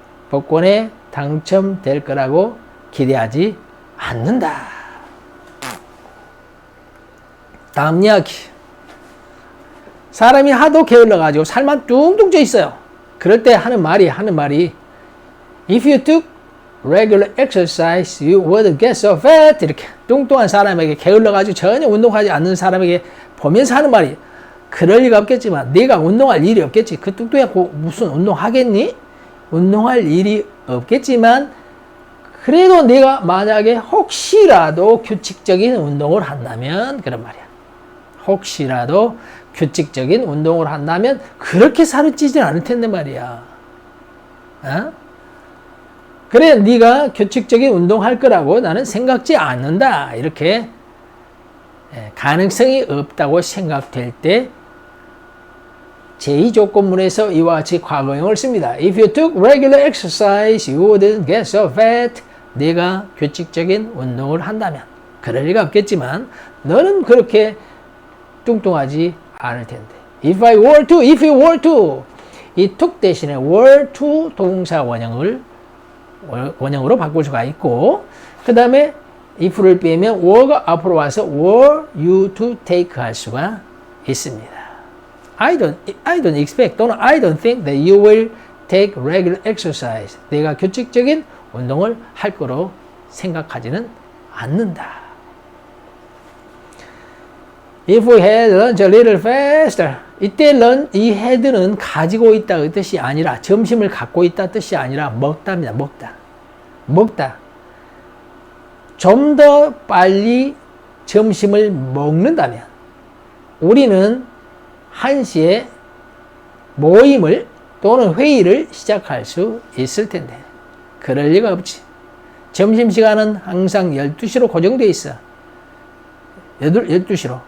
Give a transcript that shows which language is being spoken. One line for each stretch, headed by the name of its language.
Korean: 복권에 당첨될 거라고 기대하지 않는다. 다음 이야기. 사람이 하도 게을러가지고 살만 뚱뚱 쪄 있어요.
English: 그럴 때 하는 말이 If you took regular exercise, you would get so fat.
Korean: 이렇게 뚱뚱한 사람에게 게을러가지고 전혀 운동하지 않는 사람에게 보면서 하는 말이 그럴 리가 없겠지만 네가 운동할 일이 없겠지. 그 뚱뚱하고 무슨 운동하겠니? 운동할 일이 없겠지만 그래도 네가 만약에 혹시라도 규칙적인 운동을 한다면 그런 말이야. 혹시라도 규칙적인 운동을 한다면 그렇게 살이 찌진 않을 텐데 말이야. 어? 그래 네가 규칙적인 운동할 거라고 나는 생각지 않는다. 이렇게 가능성이 없다고 생각될 때 제2조건문에서 이와 같이 과거형을 씁니다.
English: If you took regular exercise, you wouldn't get so fat.
Korean: 네가 규칙적인 운동을 한다면 그럴 리가 없겠지만 너는 그렇게 뚱뚱하지 않을 텐데.
English: If you were to
Korean: 이 took 대신에 were to 동사 원형으로 바꿀 수가 있고 그 다음에 if를 빼면 were가 앞으로 와서
English: were you to take
Korean: 할 수가 있습니다.
English: I don't expect 또는 I don't think that you will take regular exercise.
Korean: 내가 규칙적인 운동을 할 거로 생각하지는 않는다.
English: If we had lunch a little faster.
Korean: 이때 이 had는 가지고 있다 그 뜻이 아니라 점심을 갖고 있다 뜻이 아니라 먹다입니다. 먹다. 좀 더 빨리 점심을 먹는다면 우리는 1시에 모임을 또는 회의를 시작할 수 있을 텐데 그럴 리가 없지. 점심시간은 항상 12시로 고정되어 있어. 12시로.